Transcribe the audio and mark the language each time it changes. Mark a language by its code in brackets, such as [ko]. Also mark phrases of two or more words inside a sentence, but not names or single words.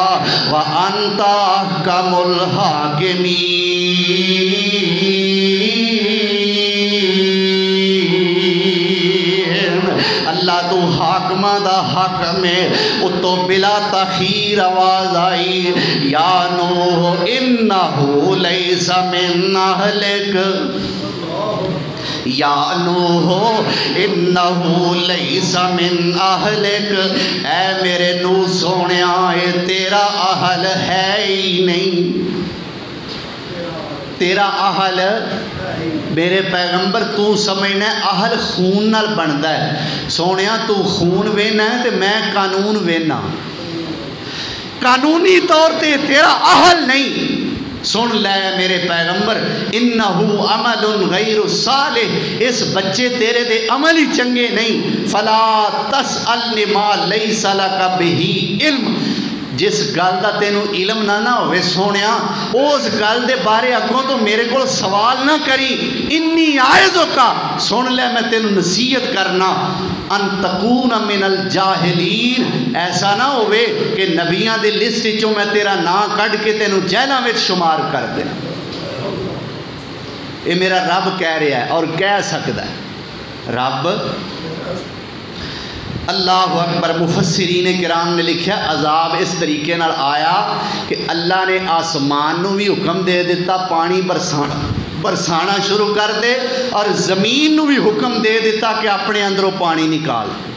[ar] وأنت أحكم الحاكمين, [pa] اللہ تو حاکماں دا حاکم ہے. اتوں بلا تاخیر آواز آئی, [ar] يا نوح إنه ليس من أهلك, يا نوح إنه ليس من أهلك, [pa] اے میرے نوح سوہنیا یہ تیرا اہل ہے ہی نہیں، تیرا اہل. میرے پیغمبر تو سمجھنا اہل خون نال بنتا ہے. سوہنے تو خون ویناں ہے تو میں قانون ویناں، قانونی طور پے تیرا اہل نہیں. سن لے میرے پیغمبر, [ar] إنه عمل غير صالح, [pa] اس بچے تیرے دے عمل ہی چنگے نہیں. [ar] فلا تسألن ما ليس لك به علم, [pa] جس گل کا تینوں علم نہ ہووے سوہنیا، اس گل دے بارے اگوں تو میرے کو سوال نہ کری. [ar] إني أعظك, [pa] سن لے میں تینوں نصیحت کرنا, [ar] أن تكون من الجاهلين, [pa] ایسا نہ ہووے کہ نبیاں دی لسٹ چوں میں تیرا نام کڈھ کے تینوں جاہلاں وچ شمار کر دینا. [ur] یہ میرا رب کہہ رہا ہے اور کہہ سکتا ہے. [ar] رب الله أكبر. [pa] مفسرین کرام نے لکھا عذاب اس طریقے نال آیا کہ اللہ نے اسمان نوں بھی حکم دے دتا پانی برسانا شروع کر دے، اور زمین نوں بھی حکم دے دتا کہ اپنے اندروں پانی نکال.